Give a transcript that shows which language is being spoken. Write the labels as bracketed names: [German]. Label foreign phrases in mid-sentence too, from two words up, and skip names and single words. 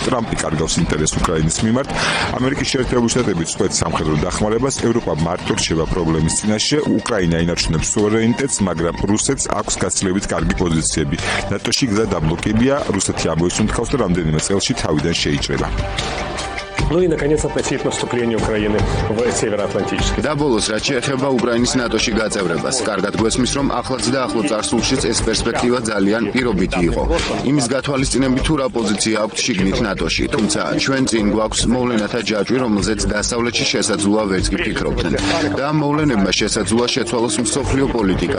[Georgian] ტრამპი კარგავს ინტერესს უკრაინის მიმართ. ამერიკის შეერთებული შტატები წყვეტს სამხედრო დახმარებას, ევროპა მარტო რჩება პრობლემის წინაშე, უკრაინა ინარჩუნებს სუვერენიტეტს, მაგრამ რუსეთს აქვს გაცილებით კარგი პოზიციები. ნატოში გზა დაბლოკებია, რუსეთი ამოისუნთქავს და რამდენიმე წელში თავიდან შეიჭრება. [Russian] Ну и, наконец, относительно наступления Украины в Североатлантический. [Georgian] და ბოლოს, რაც შეეხება უკრაინის ნატოში გაწევრებას, კარგად გვესმის, რომ ახლაც და ახლო წარსულშიც ეს პერსპექტივა ძალიან პირობითი იყო. იმის გათვალისწინებით თუ რა პოზიცია აქვს შიგნით ნატოში, თუმცა ჩვენ წინ გვაქვს მოვლენათა ჯაჭვი, რომელზეც დასავლეთში შესაძლოა ვერც კი ფიქრობდნენ. და ამ მოვლენებმა შესაძლოა შეცვალოს მსოფლიო პოლიტიკა.